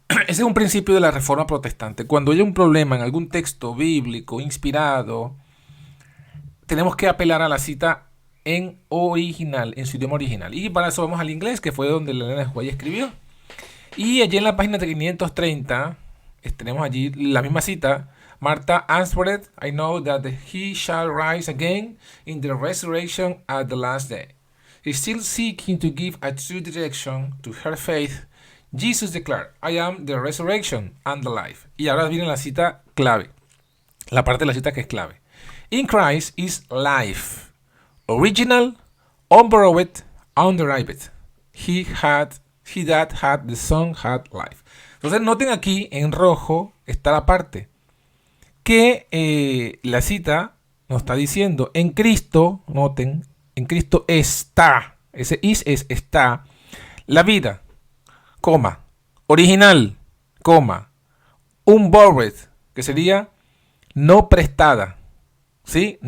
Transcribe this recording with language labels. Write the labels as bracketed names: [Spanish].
[Spanish] Ese es un principio de la Reforma Protestante. Cuando hay un problema en algún texto bíblico inspirado, tenemos que apelar a la cita en original, en su idioma original. Y para eso vamos al inglés, que fue donde Elena de White escribió. Y allí en la página de 530 tenemos allí la misma cita. [English] Martha answered, I know that he shall rise again in the resurrection at the last day. Still seeking to give a true direction to her faith, Jesus declared, I am the resurrection and the life. [Spanish] Y ahora viene la cita clave. La parte de la cita que es clave. [English] In Christ is life. Original, unborrowed, underived. He that had the Son had life. [Spanish] Entonces noten aquí en rojo está la parte que la cita nos está diciendo: en Cristo, noten, en Cristo está, ese is es está, la vida, coma, original, coma, unborrowed, que sería no prestada, ¿sí?